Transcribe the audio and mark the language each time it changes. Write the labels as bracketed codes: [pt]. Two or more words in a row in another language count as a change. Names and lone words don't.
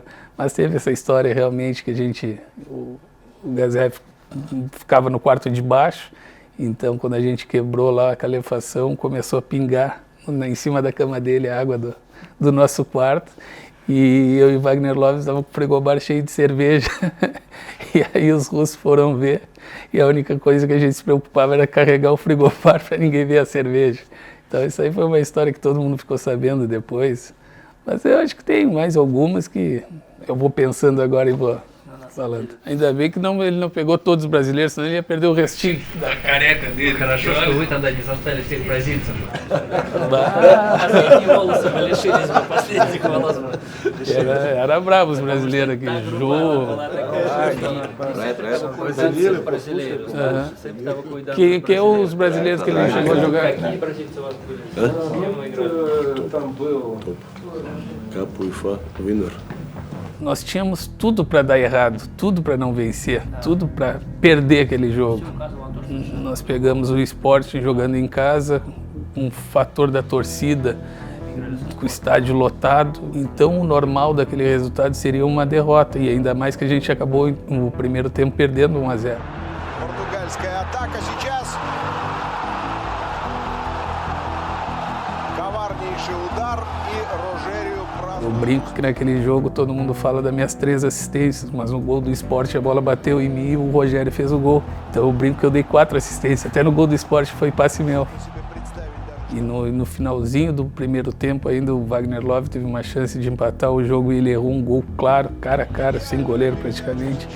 [pt] Mas teve essa história realmente que o Gazé ficava no quarto de baixo, então quando a gente quebrou lá a calefação, começou a pingar em cima da cama dele a água do nosso quarto, e eu e Wagner Love estavam com o frigobar cheio de cerveja, e aí os russos foram ver, e a única coisa que a gente se preocupava era carregar o frigobar para ninguém ver a cerveja. Então isso aí foi uma história que todo mundo ficou sabendo depois, mas eu acho que tem mais algumas que eu vou pensando agora e vou falando. Ainda bem que ele não pegou todos os brasileiros, senão ele ia perder o restinho da careca dele. [ru] Хорошо, что вы тогда не застали всех бразильцев. [pt] Era bravo os brasileiros aqui. Brasileiros. Que é os brasileiros que ele chegou a jogar? Capuifá, Winner. Nós tínhamos tudo para dar errado, tudo para não vencer, tudo para perder aquele jogo. Nós pegamos o Sport jogando em casa, um fator da torcida, com o estádio lotado. Então o normal daquele resultado seria uma derrota, e ainda mais que a gente acabou no primeiro tempo perdendo 1-0. [ru] Португальская атака сейчас. Коварнейший удар и Рожерио. [pt] Eu brinco que naquele jogo todo mundo fala das minhas 3 assistências, mas no gol do Sport a bola bateu em mim e o Rogério fez o gol. Então eu brinco que eu dei 4 assistências, até no gol do Sport foi passe meu. E no finalzinho do primeiro tempo ainda o Wagner Love teve uma chance de empatar o jogo e ele errou um gol claro, cara a cara, sem goleiro praticamente.